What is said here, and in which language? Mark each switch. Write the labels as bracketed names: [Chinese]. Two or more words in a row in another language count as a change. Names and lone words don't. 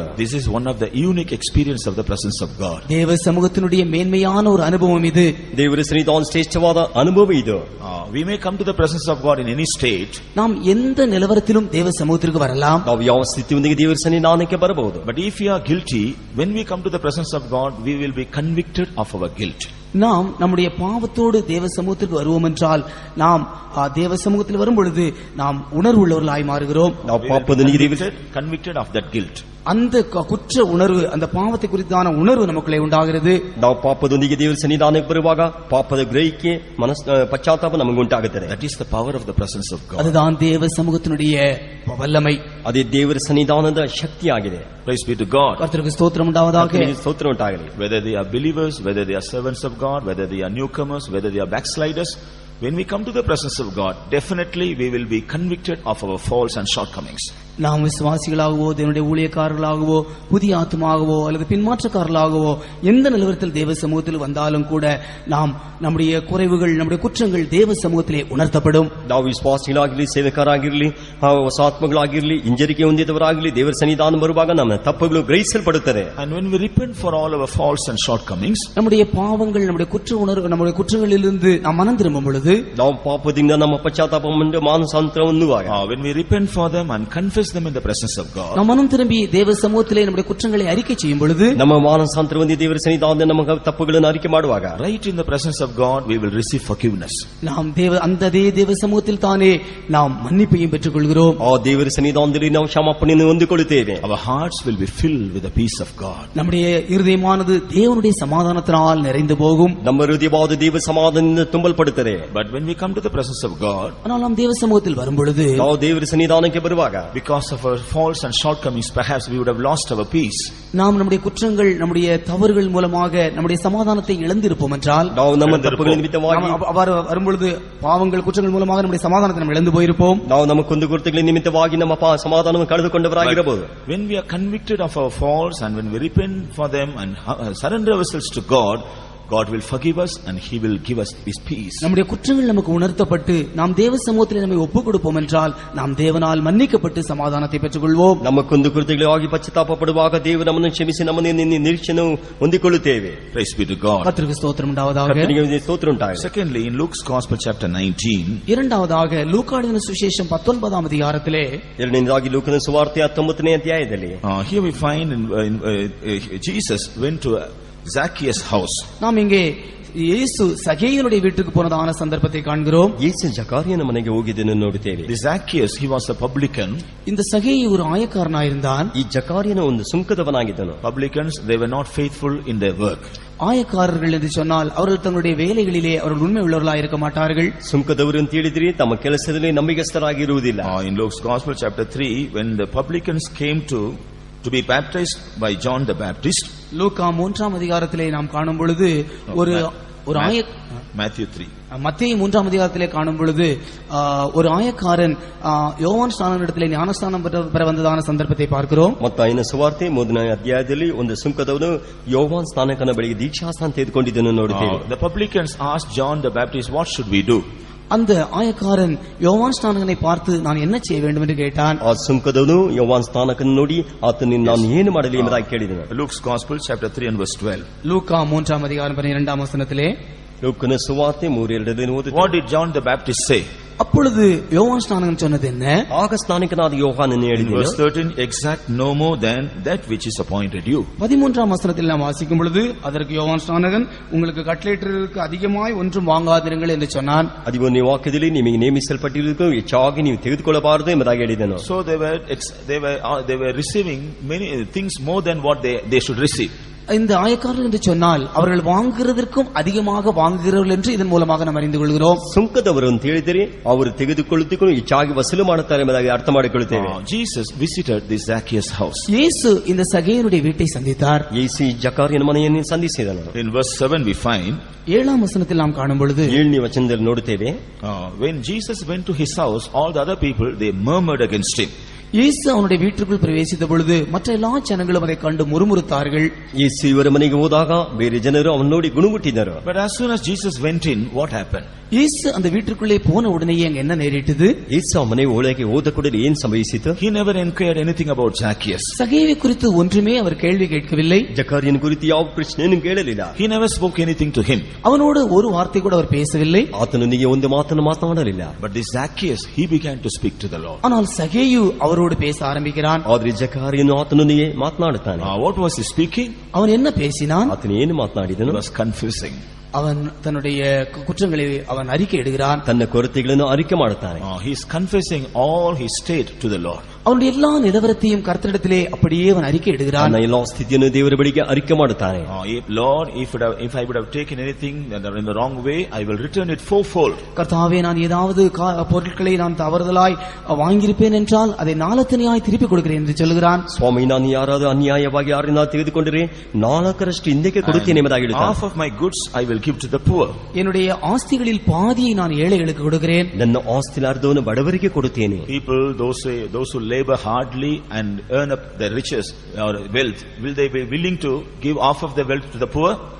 [English] This is one of the unique experience of the presence of God. [Tamil] தேவ சமூகத்தினுடைய மேன்மையான ஒரு அனுபவம் இது. [Kannada] ದೇವರ ಸನ್ನಿಧಾನ ಶ್ರೇಷ್ಠವಾದ ಅನುಭವ ಇದು. [English] We may come to the presence of God in any state, [Tamil] நாம் எந்த நிலவரத்திலும் தேவ சமூகத்திற்கு வரலாம். [Kannada] ನಾವು ಯಾವ ಸ್ಥಿತಿಯೊಂದಿಗೆ ದೇವರ ಸನ್ನಿಧಾನಕ್ಕೆ ಬರಬಹುದು. [English] but if we are guilty, when we come to the presence of God, we will be convicted of our guilt. [Tamil] நாம் நம்முடைய பாவத்தோடு தேவ சமூகத்திற்கு வருவோம் என்றால் நாம் தேவ சமூகத்தில் வரும் பொழுது நாம் உணர்வுள்ளவர்களாய் மாறுகிறோம். [Kannada] ನಾವು ಪಾಪದ ನೀತಿ [English] convicted of that guilt. [Tamil] அந்த குற்ற உணர்வு, அந்த பாவத்தை குறித்தான உணர்வு நமக்குள்ளே உண்டாகிறது. [Kannada] ನಾವು ಪಾಪದೊಂದಿಗೆ ದೇವರ ಸನ್ನಿಧಾನಕ್ಕೆ ಬರುವಾಗ ಪಾಪದ ಗ್ರಹಿಕೆ ಪಶ್ಚಾತ್ತಾಪ ನಮಗೆ ಉಂಟಾಗುತ್ತದೆ. [English] That is the power of the presence of God. [Tamil] அதுதான் தேவ சமூகத்தினுடைய வல்லமை. [Kannada] ಅದೇ ದೇವರ ಸನ್ನಿಧಾನದ ಶಕ್ತಿಯಾಗಿದೆ. [English] Praise be to God. [Tamil] கர்த்தருக்கு ஸ்தோத்திரம் உண்டாவதாக. [Kannada] ಸ್ತೋತ್ರ ಉಂಟಾಗಲಿ. [English] Whether they are believers, whether they are servants of God, whether they are newcomers, whether they are backsliders, when we come to the presence of God, definitely we will be convicted of our faults and shortcomings. [Tamil] நாம் விசுவாசிகளாகவோ தேவனுடைய ஊழியக்காரர்களாகவோ புதிய ஆத்மாகவோ அல்லது பின்மாற்றக்காரர்களாகவோ எந்த நிலவரத்தில் தேவ சமூகத்தில் வந்தாலும் கூட நாம் நம்முடைய குறைவுகள், நம்முடைய குற்றங்கள் தேவ சமூகத்திலே உணர்த்தப்படும். [Kannada] ನಾವು ವಿಶ್ವಾಸಿಗಳಾಗಿರಲಿ, ಸೇವಕರಾಗಿರಲಿ, ಹೊಸ ಆತ್ಮಗಳಾಗಿರಲಿ, ಹಿಂಜರಿಕೆ ಹೊಂದಿದವರಾಗಲಿ, ದೇವರ ಸನ್ನಿಧಾನ ಬರುವಾಗ ನಮ್ಮ ತಪ್ಪುಗಳು ಗ್ರಹಿಸಲ್ಪಡುತ್ತದೆ. [English] And when we repent for all our faults and shortcomings, [Tamil] நம்முடைய பாவங்கள், நம்முடைய குற்ற உணர்வு, நம்முடைய குற்றங்களிலிருந்து நாம் மனம் திரும்பும் பொழுது, [Kannada] ನಾವು ಪಾಪದಿಂದ ನಮ್ಮ ಪಶ್ಚಾತ್ತಾಪವನ್ನು ಮಾನಸಾಂತರ ಹೊಂದುವಾಗ, [English] when we repent for them and confess them in the presence of God, [Tamil] நாம் மனம் திரும்பி தேவ சமூகத்திலே நம்முடைய குற்றங்களை அறிக்கை செய்யும் பொழுது, [Kannada] ನಮ್ಮ ಮಾನಸಾಂತರ ಹೊಂದಿ ದೇವರ ಸನ್ನಿಧಾನದಲ್ಲಿ ನಮ್ಮ ತಪ್ಪುಗಳನ್ನು ಅರಿಕೆ ಮಾಡುವಾಗ, [English] right in the presence of God we will receive forgiveness. [Tamil] நாம் அந்த தேவ சமூகத்தில் தானே நாம் மன்னிப்பையும் பெற்றுக் கொள்கிறோம். [Kannada] ಆ ದೇವರ ಸನ್ನಿಧಾನದಲ್ಲಿ ನಾವು ಕ್ಷಮಾಪಣೆಯನ್ನು ಹೊಂದಿಕೊಳ್ಳುತ್ತೇವೆ. [English] Our hearts will be filled with the peace of God. [Tamil] நம்முடைய இருதயமானது தேவனுடைய சமாதானத்தினால் நிறைந்து போகும். [Kannada] ನಮ್ಮ ಹೃದಯವಾದ ದೇವ ಸಮಾಧಾನದಿಂದ ತುಂಬಲ್ಪಡುತ್ತದೆ. [English] But when we come to the presence of God, [Tamil] ஆனால் நாம் தேவ சமூகத்தில் வரும் பொழுது, [Kannada] ನಾವು ದೇವರ ಸನ್ನಿಧಾನಕ್ಕೆ ಬರುವಾಗ, [English] because of our faults and shortcomings, perhaps we would have lost our peace. [Tamil] நாம் நம்முடைய குற்றங்கள், நம்முடைய தவறுகள் மூலமாக நம்முடைய சமாதானத்தை இழந்திருப்போம் என்றால், [Kannada] ನಾವು ನಮ್ಮ ತಪ್ಪುಗಳ ನಿಮಿತ್ತವಾಗಿ [Tamil] அவர் வரும் பொழுது பாவங்கள், குற்றங்கள் மூலமாக நம்முடைய சமாதானத்தை நாம் இழந்து போயிருப்போம். [Kannada] ನಾವು ನಮ್ಮ ಕುಂದುಕೊರತೆಗಳ ನಿಮಿತ್ತವಾಗಿ ನಮ್ಮ ಸಮಾಧಾನವನ್ನು ಕಳೆದುಕೊಂಡವರಾಗಿರಬಹುದು. [English] When we are convicted of our faults and when we repent for them and surrender ourselves to God, God will forgive us and he will give us his peace. [Tamil] நம்முடைய குற்றங்கள் நமக்கு உணர்த்தப்பட்டு நாம் தேவ சமூகத்தில் நம்மை ஒப்புக் கொடுப்போம் என்றால் நாம் தேவனால் மன்னிக்கப்பட்டு சமாதானத்தை பெற்றுக்கொள்வோம். [Kannada] ನಮ್ಮ ಕುಂದುಕೊರತೆಗಳಿಗಾಗಿ ಪಶ್ಚಾತ್ತಾಪಪಡುವಾಗ ದೇವರು ನಮ್ಮನ್ನು ಕ್ಷಮಿಸಿ ನಮ್ಮನ್ನು ನಿರೀಕ್ಷೆಯನ್ನು ಹೊಂದಿಕೊಳ್ಳುತ್ತೇವೆ. [English] Praise be to God. [Tamil] கர்த்தருக்கு ஸ்தோத்திரம் உண்டாவதாக. [Kannada] ಕರ್ತನಿಗೆ ಸ್ತೋತ್ರ ಉಂಟಾಗಲಿ. [English] Secondly, in Luke's Gospel chapter 19, [Tamil] இரண்டாவதாக லூக்காவின் சுவிசேஷம் 19ஆம் அதிகாரத்திலே, [Kannada] ಎರಡನೇದಾಗಿ ಲೂಕನ ಸುವಾರ್ತೆ 19ನೇ ಅಧ್ಯಾಯದಲ್ಲಿ, [English] here we find Jesus went to Zacchaeus' house. [Tamil] நாம் இங்கே இயேசு சகேயனுடைய வீட்டுக்கு போனதான சந்தர்ப்பத்தை காண்கிறோம். [Kannada] ಯೇಸು ಜಕಾರಿಯನ ಮನೆಗೆ ಹೋಗಿದ್ದನ್ನು ನೋಡುತ್ತೇವೆ. [English] The Zacchaeus, he was a publican. [Tamil] இந்த சகேயு ஒரு ஆயக்காரனாயிருந்தான். [Kannada] ಈ ಜಕಾರಿಯನ ಒಂದು ಸುಂಕದವನಾಗಿದ್ದನು. [English] Publicans, they were not faithful in their work. [Tamil] ஆயக்காரர்கள் என்று சொன்னால் அவர்கள் தங்களுடைய வேலைகளிலே அவர்கள் உண்மை உள்ளவர்களாக இருக்க மாட்டார்கள். [Kannada] ಸುಂಕದವರು ಅಂತ ಹೇಳಿದ್ರೆ ತಮ್ಮ ಕೆಲಸದಲ್ಲಿ ನಂಬಿಗಸ್ತರಾಗಿರುವುದಿಲ್ಲ. [English] In Luke's Gospel chapter 3, when the publicans came to be baptized by John the Baptist, [Tamil] லூக்கா 3ஆம் அதிகாரத்திலே நாம் காணும் பொழுது ஒரு [English] Matthew 3, [Tamil] மத்தேயு 3ஆம் அதிகாரத்திலே காணும் பொழுது ஒரு ஆயக்காரன் யோவான் ஸ்நானனிடத்திலே ஞானஸ்நானம் பெற வந்ததான சந்தர்ப்பத்தை பார்க்கிறோம். [Kannada] ಮತ್ತಾಯನ ಸುವಾರ್ತೆ 3ನೇ ಅಧ್ಯಾಯದಲ್ಲಿ ಒಂದು ಸುಂಕದವನು ಯೋವಾನ್ ಸ್ನಾನಕನ ಬಳಿಗೆ ದೀಕ್ಷಾಸ್ನಾನ ತೆಗೆದುಕೊಂಡಿದ್ದನ್ನು ನೋಡುತ್ತೇವೆ. [English] The publicans asked John the Baptist, what should we do? [Tamil] அந்த ஆயக்காரன் யோவான் ஸ்நானகனை பார்த்து நான் என்ன செய்ய வேண்டும் என்று கேட்டான். [Kannada] ಆ ಸುಂಕದವನು ಯೋವಾನ್ ಸ್ನಾನಕನ ನೋಡಿ ಆತನಿಗೆ ನಾನು ಏನು ಮಾಡಲಿ ಎಂಬುದಾಗಿ ಕೇಳಿದನು. [English] Luke's Gospel chapter 3 and verse 12. [Tamil] லூக்கா 3ஆம் அதிகாரம் 12ஆம் வசனத்திலே, [Kannada] ಲೂಕನ ಸುವಾರ್ತೆ 3:2 ಓದುತ್ತೇವೆ. [English] What did John the Baptist say? [Tamil] அப்பொழுது யோவான் ஸ்நானகன் சொன்னது என்ன? [Kannada] ಆಗ ಸ್ನಾನಿಕನಾದ ಯೋಹಾನನು [English] In [Kannada] ಹೇಳಿದನು, [English] verse 13, exact no more than that which is appointed you. [Tamil] 13ஆம் வசனத்தில் நாம் வாசிக்கும் பொழுது, அதற்கு யோவான் ஸ்நானகன் உங்களுக்கு கட்டளையிட்டதற்கு அதிகமாய் ஒன்றும் வாங்காதிருங்கள் என்று சொன்னான். [Kannada] 11ನೇ ವಾಕ್ಯದಲ್ಲಿ ನಿಮಗೆ ನೇಮಿಸಲ್ಪಟ್ಟಿರುವುದಕ್ಕೂ ಹೆಚ್ಚಾಗಿ ನೀವು ತೆಗೆದುಕೊಳ್ಳಬಾರದು ಎಂಬುದಾಗಿ ಹೇಳಿದನು. [English] So they were receiving many things more than what they should receive. [Tamil] இந்த ஆயக்காரர்கள் என்று சொன்னால் அவர்கள் வாங்குகிறதற்கும் அதிகமாக வாங்குகிறவர்கள் என்று இதன் மூலமாக நாம் அறிந்து கொள்கிறோம். [Kannada] ಸುಂಕದವರು ಅಂತ ಹೇಳಿದರೆ ಅವರು ತೆಗೆದುಕೊಳ್ಳುವುದಕ್ಕೂ ಹೆಚ್ಚಾಗಿ ವಸೂಲು ಮಾಡುತ್ತಾರೆ ಎಂಬುದಾಗಿ ಅರ್ಥ ಮಾಡಿಕೊಳ್ಳುತ್ತೇವೆ. [English] Jesus visited the Zacchaeus house. [Tamil] இயேசு இந்த சகேயனுடைய வீட்டை சந்தித்தார். [Kannada] ಯೇಸು ಜಕಾರಿಯನ ಮನೆಯನ್ನು ಸಂಧಿಸಿದನು. [English] In verse 7 we find, [Tamil] 7ஆம் வசனத்தில் நாம் காணும் பொழுது, [Kannada] 7ನೇ ವಚನದಲ್ಲಿ ನೋಡುತ್ತೇವೆ, [English] when Jesus went to his house, all the other people, they murmured against him. [Tamil] இயேசு அவனுடைய வீட்டுக்குள் பிரவேசித்த பொழுது மற்ற எல்லா ஜனங்களும் அதை கண்டு முறுமுறுத்தார்கள். [Kannada] ಯೇಸು ಇವರ ಮನೆಗೆ ಹೋದಾಗ ಬೇರೆ ಜನರು ಅವನು ನೋಡಿ ಗುಣಗುಟ್ಟಿದರು. [English] But as soon as Jesus went in, what happened? [Tamil] இயேசு அந்த வீட்டுக்குள்ளே போன உடனேயே அங்க என்ன நேரிட்டது? [Kannada] ಯೇಸು ಮನೆ ಒಳಗೆ ಹೋದ ಕೂಡಲೇ ಏನು ಸಂಭವಿಸಿತು? [English] He never inquired anything about Zacchaeus. [Tamil] சகேயை குறித்து ஒன்றுமே அவர் கேள்வி கேட்கவில்லை. [Kannada] ಜಕಾರಿಯನ ಕುರಿತು ಯಾವ ಪ್ರಶ್ನೆಯನ್ನು ಕೇಳಲಿಲ್ಲ. [English] He never spoke anything to him. [Tamil] அவனோடு ஒரு வார்த்தை கூட அவர் பேசவில்லை. [Kannada] ಆತನೊಂದಿಗೆ ಒಂದು ಮಾತನ್ನು ಮಾತನಾಡಲಿಲ್ಲ. [English] But this Zacchaeus, he began to speak to the Lord. [Tamil] ஆனால் சகேயு அவரோடு பேச ஆரம்பிக்கிறான். [Kannada] ಆದ್ರೆ ಜಕಾರಿಯನು ಆತನೊಂದಿಗೆ ಮಾತನಾಡುತ್ತಾನೆ. [English] What was he speaking? [Tamil] அவன் என்ன பேசினான்? [Kannada] ಆತನು ಏನು ಮಾತನಾಡಿದನು? [English] He was confessing. [Tamil] அவன் தன்னுடைய குற்றங்களை அவன் அறிக்கை இடுகிறான். [Kannada] ತನ್ನ ಕೊರತೆಗಳನ್ನು ಅರಿಕೆ ಮಾಡುತ್ತಾನೆ. [English] He is confessing all his state to the Lord. [Tamil] அவனுடைய எல்லா நிலவரத்தையும் கர்த்தரிடத்திலே அப்படியே அவன் அறிக்கை இடுகிறான். [Kannada] ತನ್ನ ಎಲ್ಲಾ ಸ್ಥಿತಿಯನ್ನು ದೇವರ ಬಳಿಗೆ ಅರಿಕೆ ಮಾಡುತ್ತಾನೆ. [English] Lord, if I would have taken anything in the wrong way, I will return it fourfold. [Tamil] கர்த்தாவே, நான் ஏதாவது பொருட்களை நான் தவறுதலாய் வாங்கியிருப்பேன் என்றால் அதை நாலத்தனையாய் திருப்பி கொடுக்கிறேன் என்று சொல்கிறான். [Kannada] ಸ್ವಾಮಿ, ನಾನು ಯಾರಾದರೂ ಅನ್ಯಾಯವಾಗಿ ಯಾರನ್ನ ತೆಗೆದುಕೊಂಡರೆ 4ರಷ್ಟು ಹಿಂದಕ್ಕೆ ಕೊಡುತ್ತೇನೆ ಎಂಬುದಾಗಿ ಹೇಳುತ್ತಾನೆ. [English] Half of my goods I will give to the poor. [Tamil] என்னுடைய ஆஸ்திகளில் பாதியை நான் ஏழைகளுக்கு கொடுக்கிறேன். [Kannada] ನನ್ನ ಆಸ್ತಿಲ ಅರ್ಧವನ್ನು ಬಡವರಿಗೆ ಕೊಡುತ್ತೇನೆ. [English] People, those who labor hardly and earn up their riches or wealth, will they be willing to give half of their wealth to the poor?